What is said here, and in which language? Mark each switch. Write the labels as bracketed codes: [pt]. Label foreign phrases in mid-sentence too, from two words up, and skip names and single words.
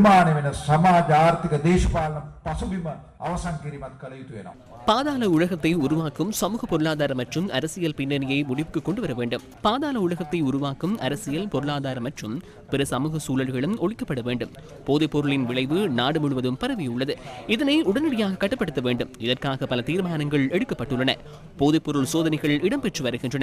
[si] නිර්මාණය වෙන සමාජ ආර්ථික දේශපාලන පසුබිම අවසන් කිරීමත් කළ යුතු වෙනවා. [ta] பாதாள உலகத்தை உருவாக்கும் சமூக பொருளாதார மற்றும் அரசியல் பின்னணியை முடிவுக்கு கொண்டு வர வேண்டும். பாதாள உலகத்தை உருவாக்கும் அரசியல் பொருளாதார மற்றும் பிற சமூக சூழல்களும் ஒழிக்கப்பட வேண்டும். போதைப் பொருளின் விளைவு நாடு முழுவதும் பரவியுள்ளது. இதனை உடனடியாக கட்டுப்படுத்த வேண்டும். இதற்காக பல தீர்மானங்கள் எடுக்கப்பட்டுள்ளன. போதைப் பொருள் சோதனைகள் இடம்பெற்று வருகின்றன.